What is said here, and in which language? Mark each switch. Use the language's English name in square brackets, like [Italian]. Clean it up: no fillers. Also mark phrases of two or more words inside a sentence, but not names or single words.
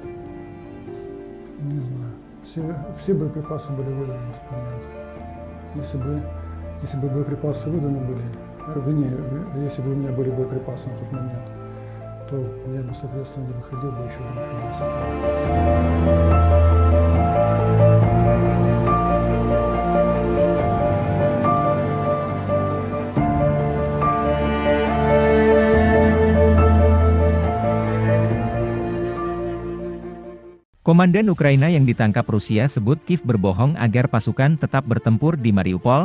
[Russian] Не знаю. Все боеприпасы были выданы на тот момент. Если бы боеприпасы выданы были, если бы у меня были боеприпасы на тот момент, то я бы, соответственно, не выходил бы, еще бы находился. [Indonesian] Komandan Ukraina yang ditangkap Rusia sebut Kiev berbohong agar pasukan tetap bertempur di Mariupol.